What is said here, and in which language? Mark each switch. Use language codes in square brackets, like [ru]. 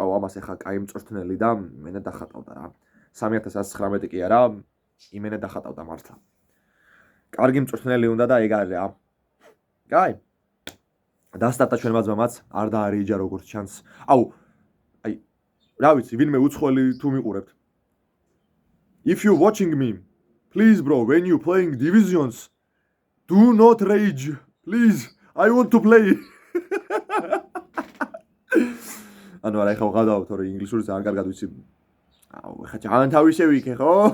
[ka] აუ, ამას ახლა კაი მწვრთნელი და მენე დახატავდა რა. 3119 კი არა, იმენე დახატავდა მართლა. კარგი მწვრთნელი უნდა და ეგ არის რა. კაი. დასტარტა ჩვენმა ძმამაც, არ დაარიჯა როგორც ჩანს. აუ, აი, რა ვიცი, ვინმე უცხოელი თუ მიყურებთ. [en] If you watching me, please bro, when you playing divisions, do not rage. Please, I want to play. [ka] ანუ არა ხა ვღადავ, თორე ინგლისური ძალიან კარგად ვიცი. აუ, ხა ძალიან თავი შევიქე, ხო?